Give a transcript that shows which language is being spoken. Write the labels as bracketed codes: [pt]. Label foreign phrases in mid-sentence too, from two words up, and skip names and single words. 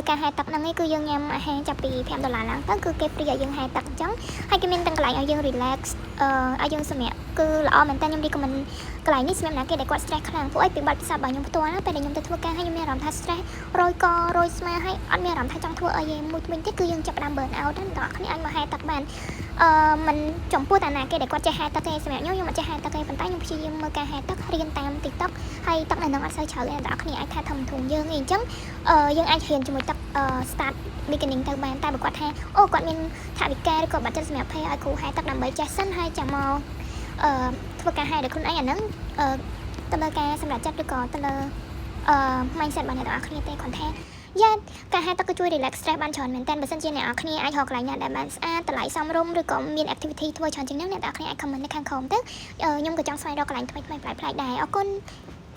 [km] ការហែទឹកហ្នឹងឯងគឺយើងញ៉ាំអាហារចាប់ពី$5ឡើងទៅគឺគេ free ឲ្យយើងហែទឹកអញ្ចឹងហើយគេមានទាំងកន្លែងឲ្យយើង relax ឲ្យយើងសម្រាកគឺល្អមែនតើខ្ញុំ recommend កន្លែងនេះសម្រាប់អ្នកគេដែលគាត់ stress ខ្លាំងពួកឯងពីបាត់ពិសោធន៍របស់ខ្ញុំផ្ទាល់ណាពេលដែលខ្ញុំទៅធ្វើ ការហើយខ្ញុំមានអារម្មណ៍ថា stress រយករយស្មាហើយអត់មានអារម្មណ៍ថាចង់ធ្វើអីទេមួយវិញទៀតគឺយើងចាប់ផ្ដើម [en] burn out [km] ហ្នឹងបងប្អូនអាចមកហែទឹកបានមិនចំពោះតាណាគេដែលគាត់ ចេះហែទឹកទេសម្រាប់ខ្ញុំអត់ចេះហែទឹកទេប៉ុន្តែខ្ញុំព្យាយាមមើលការហែទឹករៀនតាម TikTok ហើយទឹកនៅនឹងអត់សូវច្រើនទេបងប្អូនអាចថា ធំធំយើងអីអញ្ចឹងយើងអាចរៀនជាមួយទឹក [en] start beginning [km] ទៅបានតែបើគាត់ថាអូគាត់មានថវិកាឬក៏បាត់ចិត្តសម្រាប់ pay ឲ្យគ្រូហែទឹកដើម្បីចេះសិនហើយចាំមកធ្វើការហែដោយខ្លួនឯងអាហ្នឹងទៅលើការសម្រាប់ចិត្តឬក៏ទៅលើmindset របស់អ្នកទាំងអស់គ្នាទេគាត់ថាយ៉ាការហែទឹកគឺជួយ [en] relax stress [km] បានច្រើនមែនតើបើសិនជាអ្នកទាំងអស់គ្នាអាចរកកន្លែងណាដែលបានស្អាតតម្លៃសមរម្យឬក៏មាន activity ធ្វើច្រើនជាងហ្នឹងអ្នកទាំងអស់គ្នាអាច comment នៅខាងក្រោមទៅខ្ញុំក៏ចង់ស្វែងរកកន្លែងថ្មីៗប្លែកៗដែរអរគុណ